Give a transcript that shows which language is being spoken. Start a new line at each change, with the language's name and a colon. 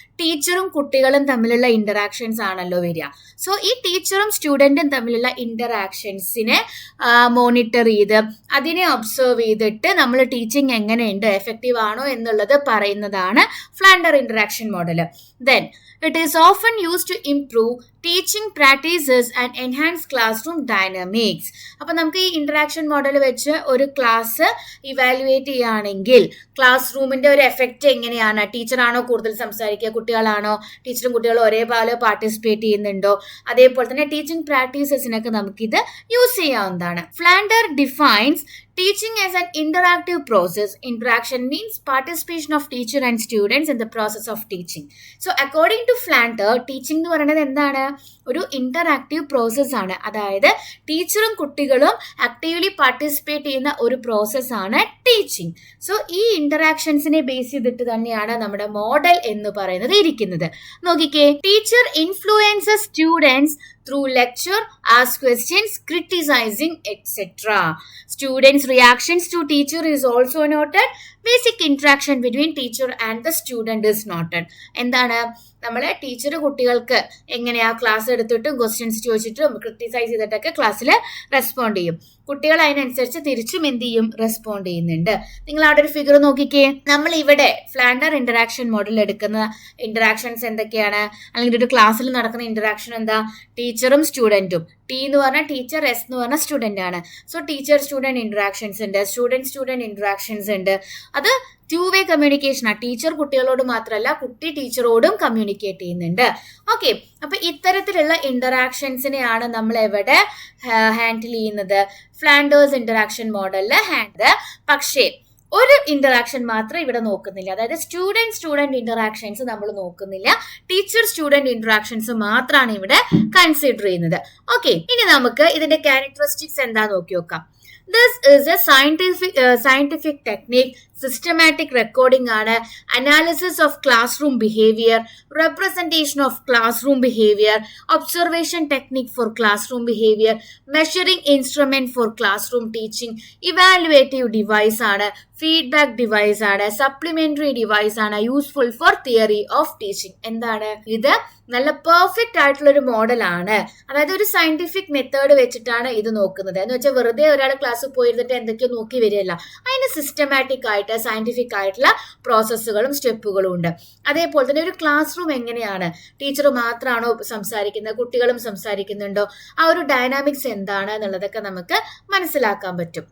Malayalam: ടീച്ചറും കുട്ടികളും തമ്മിലുള്ള ഇന്ററാക്ഷൻസ് ആണല്ലോ വരിക. സോ ഈ ടീച്ചറും സ്റ്റുഡൻറ്റും തമ്മിലുള്ള ഇന്ററാക്ഷൻസിനെ മോണിറ്റർ ചെയ്ത് അതിനെ ഒബ്സർവ് ചെയ്തിട്ട് നമ്മൾ ടീച്ചിങ് എങ്ങനെയുണ്ട്, എഫക്റ്റീവ് ആണോ എന്നുള്ളത് പറയുന്നതാണ് ഫ്ലാൻഡർ interaction model.
English: Then it is often used to improve teaching practices and enhance classroom dynamics.
Malayalam: അപ്പോൾ നമുക്ക് ഈ ഇന്ററാക്ഷൻ മോഡൽ വെച്ച് ഒരു ക്ലാസ് ഇവാലുവേറ്റ് ചെയ്യുകയാണെങ്കിൽ ക്ലാസ് റൂമിന്റെ ഒരു എഫക്റ്റ് എങ്ങനെയാണ്? ടീച്ചറാണോ കൂടുതൽ സംസാരിക്കുക, കുട്ടികളാണോ, ടീച്ചറും കുട്ടികളും ഒരേപോലെ പാർട്ടിസിപ്പേറ്റ് ചെയ്യുന്നുണ്ടോ, അതേപോലെ തന്നെ ടീച്ചിങ് പ്രാക്ടീസസിനൊക്കെ നമുക്കിത് യൂസ് ചെയ്യാവുന്നതാണ്.
English: Flander defines teaching as an interactive process. Interaction means participation of teacher and students in the process of teaching. So according to Flander, teaching
Malayalam: എന്ന് പറയുന്നത് എന്താണ്? ഒരു ഇന്ററാക്റ്റീവ് പ്രോസസ് ആണ്. അതായത് ടീച്ചറും കുട്ടികളും ആക്റ്റീവ്ലി പാർട്ടിസിപ്പേറ്റ് ചെയ്യുന്ന ഒരു പ്രോസസ്സാണ് ടീച്ചിങ്. സോ ഈ ഇന്ററാക്ഷൻസിനെ ബേസ് ചെയ്തിട്ട് തന്നെയാണ് നമ്മുടെ മോഡൽ എന്ന് പറയുന്നത് ഇരിക്കുന്നത്. നോക്കിക്കേ,
English: Teacher influences students through lecture, ask questions, criticizing, etc. Students' reactions to teacher is also noted. Basic interaction between teacher and the student is noted.
Malayalam: എന്താണ് നമ്മൾ ടീച്ചർ കുട്ടികൾക്ക് എങ്ങനെയാ ക്ലാസ് എടുത്തിട്ടും ക്വസ്റ്റ്യൻസ് ചോദിച്ചിട്ടും ക്രിട്ടിസൈസ് ചെയ്തിട്ടൊക്കെ ക്ലാസ്സിൽ റെസ്പോണ്ട് ചെയ്യും. കുട്ടികൾ അതിനനുസരിച്ച് തിരിച്ചും എന്ത് ചെയ്യും? റെസ്പോണ്ട് ചെയ്യുന്നുണ്ട്. നിങ്ങൾ അവിടെ ഒരു ഫിഗർ നോക്കിക്കേ. നമ്മൾ ഇവിടെ ഫ്ലാൻഡർ ഇന്ററാക്ഷൻ മോഡൽ എടുക്കുന്ന ഇന്ററാക്ഷൻസ് എന്തൊക്കെയാണ്, അല്ലെങ്കിൽ ഒരു ക്ലാസ്സിൽ നടക്കുന്ന ഇന്ററാക്ഷൻ എന്താ? ടീച്ചറും സ്റ്റുഡൻറ്റും. ടി എന്ന് പറഞ്ഞാൽ ടീച്ചർ, എസ് എന്ന് പറഞ്ഞാൽ സ്റ്റുഡൻ്റ് ആണ്. സോ ടീച്ചർ സ്റ്റുഡൻറ് ഇന്ററാക്ഷൻസ് ഉണ്ട്, സ്റ്റുഡൻറ് ഇന്ററാക്ഷൻസ് ഉണ്ട്. അത് 2-way കമ്മ്യൂണിക്കേഷൻ ആണ്. ടീച്ചർ കുട്ടികളോട് മാത്രമല്ല, കുട്ടി ടീച്ചറോടും കമ്മ്യൂണിക്കേറ്റ് ചെയ്യുന്നുണ്ട്. ഓക്കെ, അപ്പൊ ഇത്തരത്തിലുള്ള ഇന്ററാക്ഷൻസിനെയാണ് നമ്മൾ എവിടെ ഹാൻഡിൽ ചെയ്യുന്നത്? ഫ്ലാൻഡേഴ്സ് ഇന്ററാക്ഷൻ മോഡലിൽ ഹാൻഡിൽ. പക്ഷേ ഒരു ഇന്ററാക്ഷൻ മാത്രം ഇവിടെ നോക്കുന്നില്ല. അതായത് സ്റ്റുഡൻറ് ഇന്ററാക്ഷൻസ് നമ്മൾ നോക്കുന്നില്ല. ടീച്ചർ സ്റ്റുഡൻറ് ഇന്ററാക്ഷൻസ് മാത്രമാണ് ഇവിടെ കൺസിഡർ ചെയ്യുന്നത്. ഓക്കെ, ഇനി നമുക്ക് ഇതിന്റെ ക്യാരക്ടറിസ്റ്റിക്സ് എന്താ നോക്കി നോക്കാം.
English: This is a scientific technique, systematic recording ആണ്, analysis of classroom behavior, representation of classroom behavior, observation technique for classroom behavior, measuring instrument for classroom teaching, evaluative device ആണ്, feedback device ആണ്, supplementary device ആണ്, useful for theory of teaching.
Malayalam: എന്താണ് ഇത്? നല്ല perfect ആയിട്ടുള്ള ഒരു മോഡലാണ്. അതായത് ഒരു സയന്റിഫിക് മെത്തേഡ് വെച്ചിട്ടാണ് ഇത് നോക്കുന്നത്. എന്ന് വെച്ചാൽ വെറുതെ ഒരാൾ ക്ലാസ് പോയിരുന്നിട്ട് എന്തൊക്കെയോ നോക്കി വരികയല്ല. അതിന് സിസ്റ്റമാറ്റിക് ആയിട്ട് സയന്റിഫിക് ആയിട്ടുള്ള പ്രോസസ്സുകളും സ്റ്റെപ്പുകളും ഉണ്ട്. അതേപോലെ തന്നെ ഒരു ക്ലാസ് റൂം എങ്ങനെയാണ്? ടീച്ചർ മാത്രമാണോ സംസാരിക്കുന്നത്, കുട്ടികളും സംസാരിക്കുന്നുണ്ടോ, ആ ഒരു ഡൈനാമിക്സ് എന്താണ് എന്നുള്ളതൊക്കെ നമുക്ക് മനസ്സിലാക്കാൻ പറ്റും.